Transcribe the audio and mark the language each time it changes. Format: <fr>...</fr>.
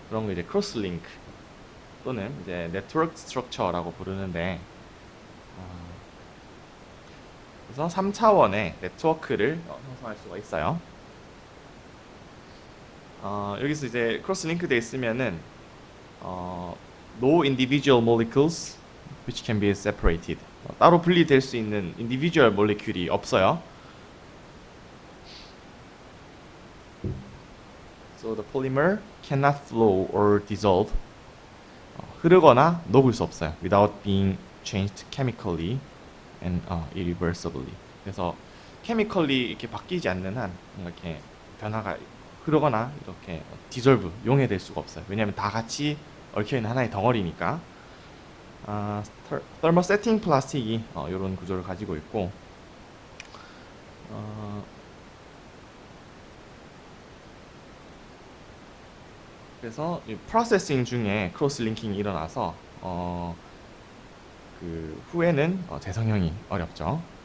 <ko>그런 거 이제 크로스 링크 또는 이제 네트워크 스트럭처라고 부르는데 그래서 3차원의 네트워크를 형성할 수가 있어요. 여기서 이제 크로스 링크 돼 있으면은 어,</ko> <en>no individual molecules which can be separated.</en> <ko>따로 분리될 수 있는 individual 모레큘이 없어요.</ko> <en>So the polymer cannot flow or dissolve.</en> <ko>흐르거나 녹을 수 없어요.</ko> <en>Without being changed chemically and irreversibly.</en> <ko>그래서 케미컬리 이렇게 바뀌지 않는 한 뭔가 이렇게 변화가 흐르거나 이렇게 디졸브 용해될 수가 없어요. 왜냐하면 다 같이 얽혀 있는 하나의 덩어리니까. 아, thermosetting 플라스틱이 이런 구조를 가지고 있고 어, 그래서 이 프로세싱 중에 크로스 링킹이 일어나서 그 후에는 재성형이 어렵죠.</ko>